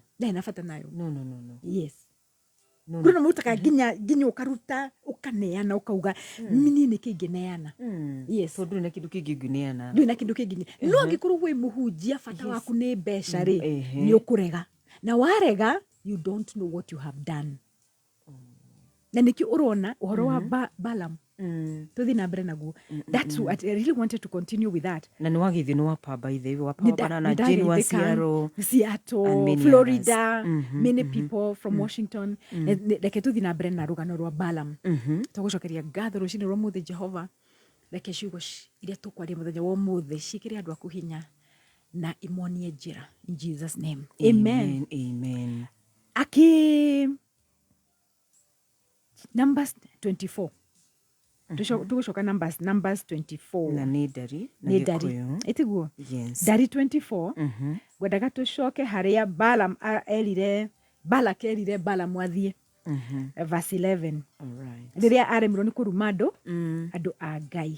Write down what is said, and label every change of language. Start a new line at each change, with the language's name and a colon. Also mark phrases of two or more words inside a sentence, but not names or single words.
Kikuyu: Ndaĩ na bata nayo.
English: No. Yes.
Kikuyu: Kuna mutaka nginya ukaruta ukaneana ukauga mini nĩ kĩngĩneana.
English: Yes.
Kikuyu: So ndũrĩ na kĩndũ kĩngĩ ũngĩneana. Ndũrĩ na kĩndũ kĩngĩ. No angĩkorwo wĩ mũhunjia bata waku nĩ mbeca rĩ nĩ ũkũrega. Na warega
English: you don't know what you have done.
Kikuyu: Na nĩkĩo ũrona ũhoro wa Balaam. Tuthi na mbere naguo.
English: That's what I really wanted to continue with that.
Kikuyu: Na nĩ wagithĩ nĩ wapamba ithe wapamba na Jane wa
English: Seattle, Florida, many people from Washington.
Kikuyu: Reke tuthi na mbere na rũgano rwa Balaam. Tũgũcokeria ngatho rũcinĩ rwa mũthĩ Jehova. Reke ciugo iria tũkwaria mũthenya wa ũmũthĩ cikĩrĩ andũ aku hinya na imonie njĩra.
English: In Jesus name. Amen. Amen. Numbers 24.
Kikuyu: Tugucoka Numbers 24. Na nĩ ndari. Itiguo.
English: Yes.
Kikuyu: Ndari 24. Gwendaga tucoke harĩa Balak erire Balaam athiĩ.
English: Verse 11. Alright.
Kikuyu: Rĩrĩa aremirwo nĩ kũruma andũ a Ngai.